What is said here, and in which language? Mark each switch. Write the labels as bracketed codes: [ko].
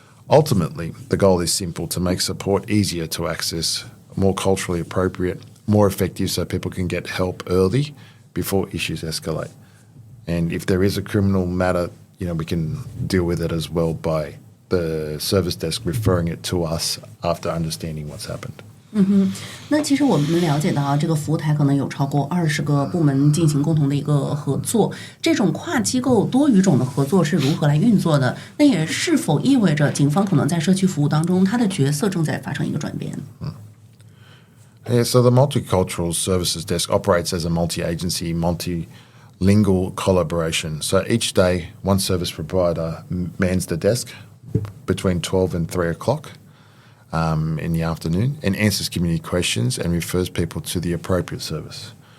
[en] Ultimately, the goal is simple: to make support easier to access, more culturally appropriate, more effective so people can get help early before issues escalate. And if there is a criminal matter, we can deal with it as well by the service desk referring it to us after understanding what's happened. [zh] 那其实我们了解到这个服务台可能有超过20个部门进行共同的一个合作，这种跨机构多语种的合作是如何来运作的？那也是否意味着警方可能在社区服务当中，它的角色正在发生一个转变 [en] ？Yeah, so the Multicultural Services Desk operates as a multi-agency, multilingual collaboration. So each day, one service provider mans the desk between 12 and 3 o'clock in the afternoon and answers community questions and refers people to the appropriate service.